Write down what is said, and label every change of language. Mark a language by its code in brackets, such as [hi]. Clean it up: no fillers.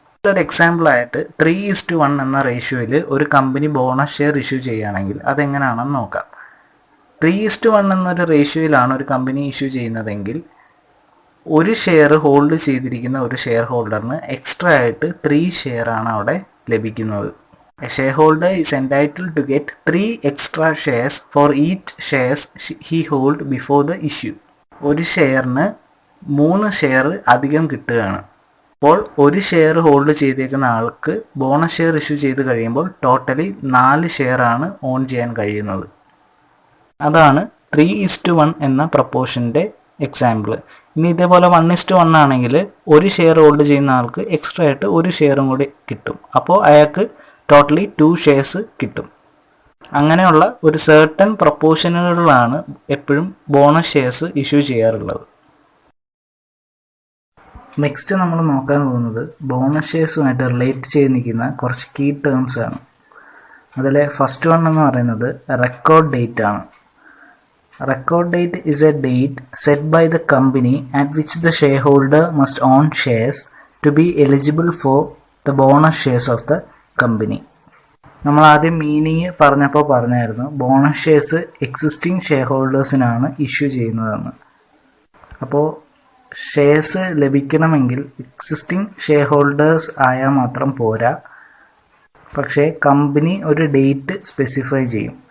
[ml] ഒരു എക്സാമ്പിളായിട്ട് 3:1 എന്ന റേഷ്യോയിൽ ഒരു കമ്പനി ബോണസ് ഷെയർ ഇഷ്യൂ ചെയ്യുകയാണെങ്കിൽ അതെങ്ങനെയാണെന്ന് നോക്കാം. 3:1 എന്നൊരു റേഷ്യോയിലാണ് ഒരു കമ്പനി ഇഷ്യൂ ചെയ്യുന്നതെങ്കിൽ ഒരു ഷെയർ ഹോൾഡ് ചെയ്തിരിക്കുന്ന ഒരു ഷെയർ ഹോൾഡറിന് എക്സ്ട്രാ ആയിട്ട് 3 ഷെയറാണ് അവിടെ ലഭിക്കുന്നത്. [en] A shareholder is entitled to get 3 extra shares for each shares he hold before the issue. [ml] ഒരു ഷെയറിന് 3 ഷെയർ അധികം കിട്ടുകയാണ്. അപ്പോൾ ഒരു ഷെയർ ഹോൾഡ് ചെയ്തേക്കുന്ന ആൾക്ക് ബോണസ് ഷെയർ ഇഷ്യൂ ചെയ്ത് കഴിയുമ്പോൾ ടോട്ടലി 4 ഷെയറാണ് ഓൺ ചെയ്യാൻ കഴിയുന്നത്. അതാണ് 3:1 എന്ന പ്രപ്പോർഷൻ്റെ എക്സാമ്പിൾ. ഇനി ഇതേപോലെ 1:1 ആണെങ്കിൽ ഒരു ഷെയർ ഹോൾഡ് ചെയ്യുന്ന ആൾക്ക് എക്സ്ട്രാ ആയിട്ട് ഒരു ഷെയറും കൂടി കിട്ടും. അപ്പോൾ അയാൾക്ക് ടോട്ടലി 2 ഷെയർസ് കിട്ടും. അങ്ങനെയുള്ള ഒരു സർട്ടൻ പ്രൊപ്പോർഷനുകളിലാണ് എപ്പോഴും ബോണസ് ഷെയർസ് ഇഷ്യൂ ചെയ്യാറുള്ളത്. നെക്സ്റ്റ് നമ്മൾ നോക്കാൻ പോകുന്നത് ബോണസ് ഷെയർസുമായിട്ട് റിലേറ്റ് ചെയ്ത് നിൽക്കുന്ന കുറച്ച് കീ ടേംസ് ആണ്. അതിൽ ഫസ്റ്റ് വൺ എന്ന് പറയുന്നത് റെക്കോർഡ് ഡേറ്റ് ആണ്. [en] Record date is a date set by the company at which the shareholder must own shares to be eligible for the bonus shares of the company. [ml] നമ്മൾ ആദ്യം meaning പറഞ്ഞായിരുന്നു bonus shares existing share ഹോൾഡേഴ്സിനാണ് issue ചെയ്യുന്നതെന്ന്. അപ്പോൾ shares ലഭിക്കണമെങ്കിൽ existing share holders ആയാൽ മാത്രം പോരാ, പക്ഷേ കമ്പനി ഒരു ഡേറ്റ് സ്പെസിഫൈ ചെയ്യും.